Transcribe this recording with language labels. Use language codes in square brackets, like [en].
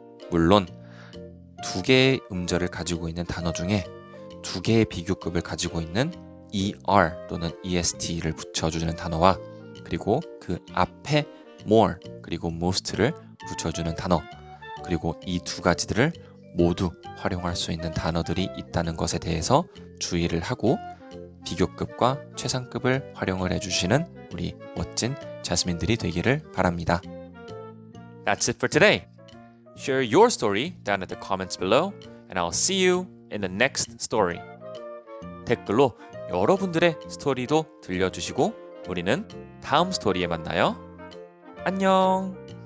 [ko] 물론 두 개의 음절을 가지고 있는 단어 중에 두 개의 비교급을 가지고 있는 er 또는 est를 붙여주는 단어와 그리고 그 앞에 more 그리고 most를 붙여주는 단어 그리고 이 두 가지들을 모두 활용할 수 있는 단어들이 있다는 것에 대해서 주의를 하고 비교급과 최상급을 활용을 해주시는 우리 멋진 자스민들이 되기를 바랍니다. [en] That's it for today. Share your story down at the comments below and I'll see you in the next story. [ko] 댓글로 여러분들의 스토리도 들려주시고 우리는 다음 스토리에 만나요. 안녕!